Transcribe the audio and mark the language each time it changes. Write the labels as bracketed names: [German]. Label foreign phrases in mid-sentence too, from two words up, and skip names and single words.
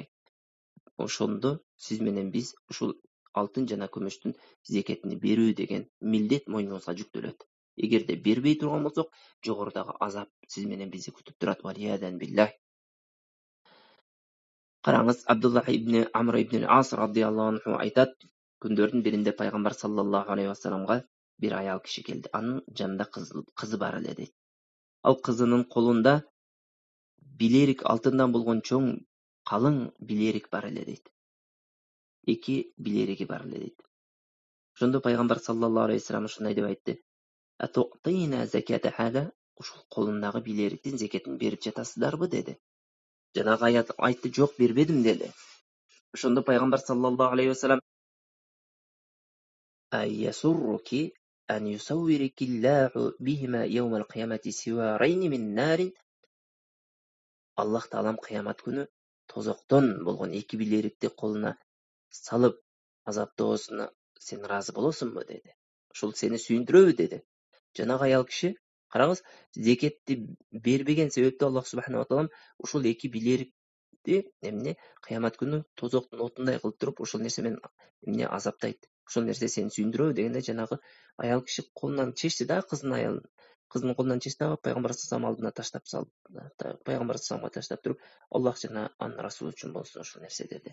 [Kyrgyz] Ошондо сиз менен биз ушул алтын жана күмүштүн зекетини берүү деген милдет мойнубузга жүктөлөт. Эгерде бербей турган болсок, жогорудагы азап сиз менен бизди күтүп турат. [Arabic] والعياذ بالله. Караңыз, [Kyrgyz] Абдуллах ибн Амр ибн Ас [Arabic] رضي الله عنه [Kyrgyz] айтат, күндөрдүн биринде пайгамбар [Arabic] صلى الله عليه [Kyrgyz] вассаламга бир аял киши келди. Анын жанында кызы бар эле дейт. Ал кызынын колунда билерик алтындан болгон чоң калың билерик бар эле дейт. 2 билериги бар эле дейт. Ошондо пайгамбар [Arabic] صلى الله عليه وسلم [Kyrgyz] ушундай деп айтты: [Arabic] "أتعطين زكاة هذا?" [Kyrgyz] Ушул колундагы билериктин зекетин берип жатасыздарбы деди. Жанагы аят айтты: "Жок, бербедим" деди. Ошондо пайгамбар [Arabic] صلى الله عليه وسلم: "أيسرك أن يسورك الله بهما يوم القيامة سوارين من نار." [Kyrgyz] Аллах Таалам кыямат күнү тозоктон болгон 2 билерикти колуна салып азаптоосуна сен ыраазы болосуңбу деди. Ушул сени сүйүндүрөбү деди. Жанагы аял киши Караңыз, зекетти бербеген себепти Аллах [Arabic] سبحانه وتعالى [Kyrgyz] ушул эки билерикти эмне кыямат күнү тозоктун отундай кылып туруп ушул нерсе менен эмне азаптайт. Ушул нерсе сени сүйүндүрөбү дегенде жанагы аял киши колунан чечти да кыздын колунан чечти да пайгамбар саллаллаху алдына таштап салды. Пайгамбар саллаллаху таштап туруп, Аллах жана анын расулу үчүн болсун ушул нерсе деди.